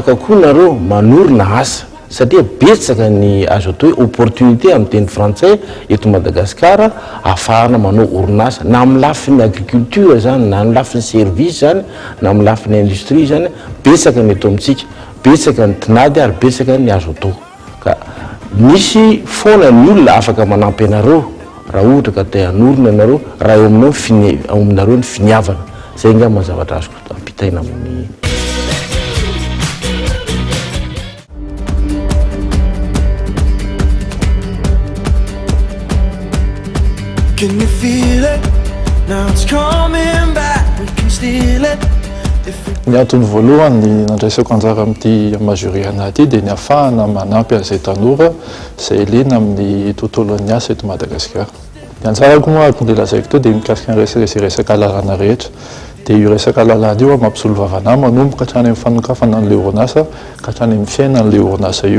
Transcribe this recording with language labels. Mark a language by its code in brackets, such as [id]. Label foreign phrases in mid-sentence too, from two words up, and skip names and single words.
[mg] nareo manorina asa satria betsaka ny azo atao hoe opportunité amin'ny teny frantsay eto Madagasikara ahafahana manao orinasa na amin'ny lafin'ny agriculture zany na amin'ny lafin'ny service zany na amin'ny lafin'ny industrie zany betsaka ny eto amintsika betsaka ny tinady ary betsaka ny azo atao ka misy foana ny olona afaka manampy anareo raha ohatra ka te hanorina ianareo raha eo aminareo ny finiavana zay nga mazavatra azoko ampitaina amin'ny [en] Can you feel it? Now it's coming back, we can steal it. [mg] Ny antony voalohany nandraisako anjara amin'ity majorie anaty dia ny ahafahana manampy an'izay tanora izay liana amin'ny tontolon'ny asa eto Madagasikara. Ny anjarako moa ny lazaiko teo dia mikasika ny resaka lalàna rehetra. Dia io resaka lalàna io mampisolo vavanahy manomboka hatrany amin'ny fanokafana an'ilay orinasa ka hatrany amin'ny fiainan'ilay orinasa io.